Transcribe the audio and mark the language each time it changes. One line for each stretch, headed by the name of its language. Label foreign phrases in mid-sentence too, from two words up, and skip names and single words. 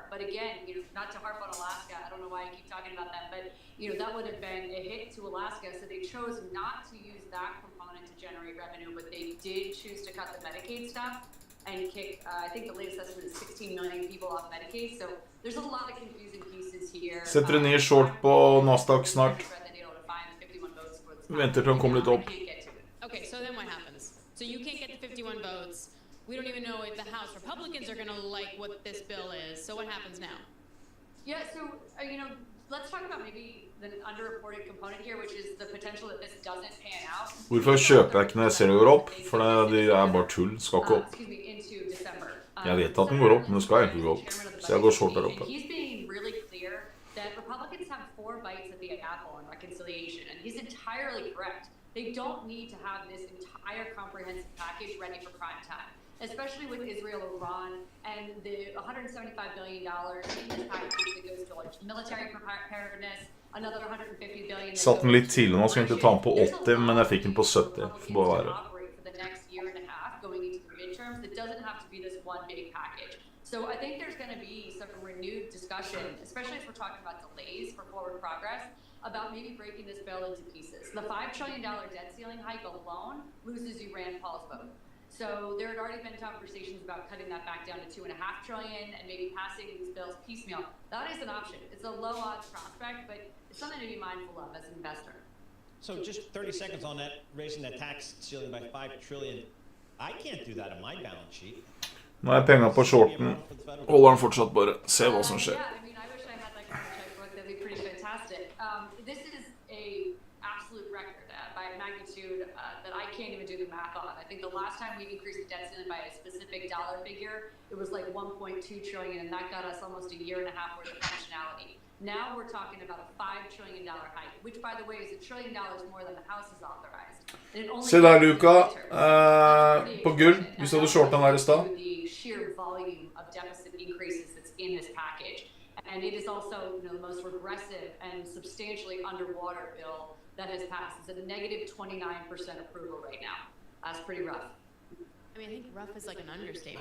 English: But again, not to harp on Alaska, I don't know why I keep talking about that, but that would have been a hit to Alaska, so they chose not to use that component to generate revenue, but they did choose to cut the Medicaid stuff and kick, I think the latest estimate is 16 million people off Medicaid, so there's a lot of confusing pieces here.
Norwegian: Setter en ny short på Nasdaq snart. Venter til han kommer litt opp.
English: Okay, so then what happens? So you can't get the 51 votes. We don't even know if the House Republicans are going to like what this bill is. So what happens now? Yeah, so, let's talk about maybe the underreported component here, which is the potential that this doesn't pan out.
Norwegian: Hvorfor kjøper jeg ikke når jeg ser det går opp? For det er bare tull, det skal ikke opp. Jeg vet at den går opp, men det skal egentlig gå opp. Så jeg går short der oppe.
English: He's being really clear that Republicans have 4 bites at the apple on reconciliation, and he's entirely correct. They don't need to have this entire comprehensive package ready for prime time, especially with Israel, Iran, and the $175 billion in this package that goes towards military preparedness, another $150 billion.
Norwegian: Satt den litt tidlig nå, så jeg ikke ta den på 80, men jeg fikk den på 70. For bare være.
English: For the next year and a half going into the midterms, it doesn't have to be this one big package. So I think there's going to be some renewed discussion, especially if we're talking about delays for forward progress, about maybe breaking this bill into pieces. The $5 trillion debt ceiling hike alone loses you Rand Paul's vote. So there had already been conversations about cutting that back down to $2.5 trillion and maybe passing these bills piecemeal. That is an option. It's a low odds prospect, but it's something to be mindful of as an investor. So just 30 seconds on that, raising that tax ceiling by $5 trillion. I can't do that on my balance sheet.
Norwegian: Nå er penger på shorten. Holder den fortsatt bare. Se hva som skjer.
English: Yeah, I mean, I wish I had that kind of checkbook. That'd be pretty fantastic. This is a absolute record by magnitude that I can't even do the math on. I think the last time we increased the debt ceiling by a specific dollar figure, it was like 1.2 trillion, and that got us almost a year and a half worth of functionality. Now we're talking about a $5 trillion hike, which, by the way, is $1 trillion more than the House has authorized.
Norwegian: Se der, Luca. På gull. Hvis du hadde short den her i stad.
English: The sheer volume of deficit increases that's in this package. And it is also the most regressive and substantially underwater bill that has passed. It's at a negative 29% approval right now. That's pretty rough. I mean, I think rough is like an understatement.